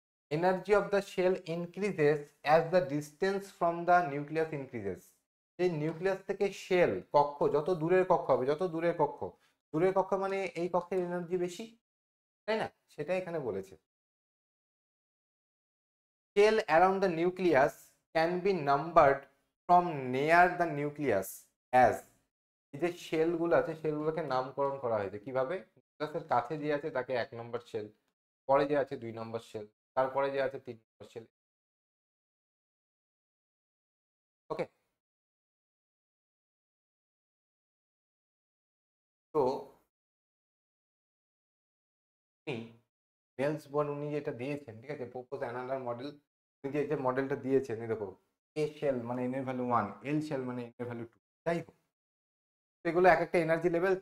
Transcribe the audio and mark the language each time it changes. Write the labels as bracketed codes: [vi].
[en] Energy of the shell increases as the distance from the nucleus increases. [bn] এই nucleus থেকে shell কক্ষ যত দূরের কক্ষ হবে, যত দূরের কক্ষ, দূরের কক্ষ মানে এই কক্ষের এনার্জি বেশি, তাই না? সেটাই এখানে বলেছে। [en] Shell around the nucleus can be numbered from near the nucleus as, [bn] এই যে শেল গুলো আছে শেলগুলোকে নামকরণ করা হয়েছে কিভাবে? নিউক্লিয়াসের কাছে যে আছে তাকে 1 নম্বর শেল, পরে যে আছে 2 নম্বর শেল, তারপরে যে আছে 3 নম্বর শেল। ওকে, তো নেলস বোর উনি যেটা দিয়েছেন, ঠিক আছে, [en] propose another model, [bn] উনি যে মডেলটা দিয়েছেন এই দেখো, এ শেল মানে এন এর ভ্যালু 1, এল শেল মানে এন এর ভ্যালু 2, যাই হোক এগুলো এক একটা এনার্জি লেভেল।